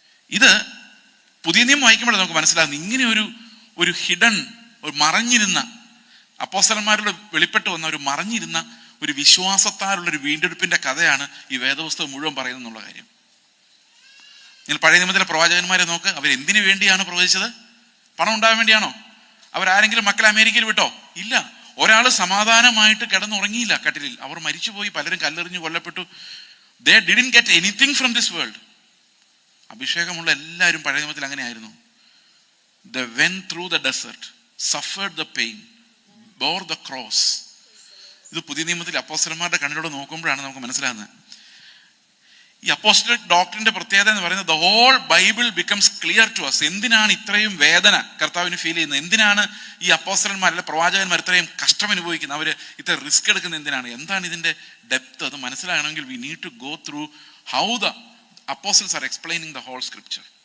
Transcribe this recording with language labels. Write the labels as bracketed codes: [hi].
[ml] ഇത് പുതിയ നിയമം വായിക്കുമ്പോൾ നമുക്ക് മനസ്സിലാകുന്നു ഇങ്ങനെ ഒരു ഹിഡൻ, ഒരു മറഞ്ഞിരുന്ന, അപ്പോസ്തലന്മാരുടെ വെളിപ്പെട്ട് വന്ന ഒരു മറഞ്ഞിരുന്ന ഒരു വിശ്വാസത്താലുള്ളൊരു വീണ്ടെടുപ്പിന്റെ കഥയാണ് ഈ വേദപുസ്തകം മുഴുവൻ പറയുന്നതെന്നുള്ള കാര്യം. നിങ്ങൾ പഴയ നിയമത്തിലെ പ്രവാചകന്മാരെ നോക്ക്. അവരെന്തിനു വേണ്ടിയാണ് പ്രവചിച്ചത്? പണം ഉണ്ടാകാൻ വേണ്ടിയാണോ? അവരാരെങ്കിലും മക്കളെ അമേരിക്കയിൽ വിട്ടോ? ഇല്ല. ഒരാൾ സമാധാനമായിട്ട് കിടന്നുറങ്ങിയില്ല കട്ടിലിൽ. അവർ മരിച്ചുപോയി, പലരും കല്ലെറിഞ്ഞ് കൊല്ലപ്പെട്ടു. [en] They didn't get anything from this world. [ml] അഭിഷേകമുള്ള എല്ലാവരും പഴയ നിയമത്തിൽ അങ്ങനെയായിരുന്നു. [en] They went through the desert, suffered the pain, bore the cross. [ml] ഇത് പുതിയ നിയമത്തിൽ അപ്പോസ്തലന്മാരുടെ കണ്ണിലൂടെ നോക്കുമ്പോഴാണ് നമുക്ക് മനസ്സിലാകുന്നത്. ഈ അപ്പോസ്റ്റലിക് ഡോക്ടറിന്റെ പ്രത്യേകത എന്ന് പറയുന്നത് [en] The whole Bible becomes clear to us. [ml] എന്തിനാണ് ഇത്രയും വേദന കർത്താവിന് ഫീൽ ചെയ്യുന്നത്? എന്തിനാണ് ഈ അപ്പോസ്റ്റലന്മാർ അല്ലെ പ്രവാചകന്മാർ ഇത്രയും കഷ്ടം അനുഭവിക്കുന്നത്? അവർ ഇത്ര റിസ്ക് എടുക്കുന്നത് എന്തിനാണ്? എന്താണ് ഇതിന്റെ ഡെപ്ത്? അത് മനസ്സിലാകണമെങ്കിൽ [en] We need to go through how the apostles are explaining the whole scripture.